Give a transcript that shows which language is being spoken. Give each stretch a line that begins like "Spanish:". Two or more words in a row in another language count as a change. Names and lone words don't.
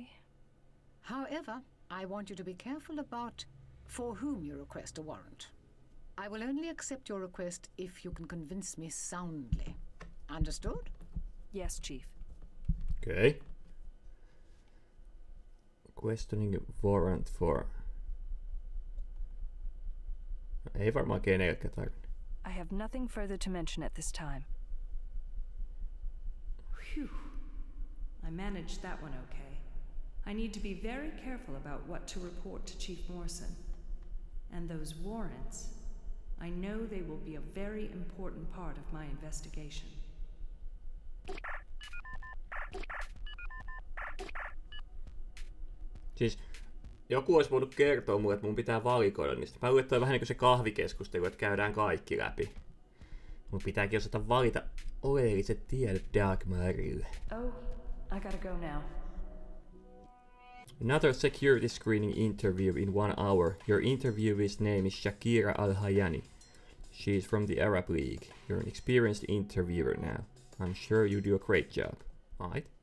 English: However, I want you to be careful about for whom you request a warrant. I will only accept your request if you can convince me soundly. Understood? Yes, Chief. Okay. Questioning warrant for...
Finnish: Ei varmaan kenellekään tarvitse.
English: I have nothing further to mention at this time. Phew. I managed that one okay. I need to be very careful about what to report to Chief Morrison. And those warrants, I know they will be a very important part of my investigation.
Finnish: Siis joku olisi voinut kertoa mulle, että mun pitää valikoida niistä. Mä luulen, että toi vähän niin kuin se kahvikeskustelu, että käydään kaikki läpi. Mun pitääkin osata valita oleelliset tiedot Dagmarille.
English: Oh, I gotta go now. Another security screening interview in 1 hour. Your interviewee's name is Shakira Al-Hayani. She is from the Arab League. You're an experienced interviewer now. I'm sure you do a great job. Alright.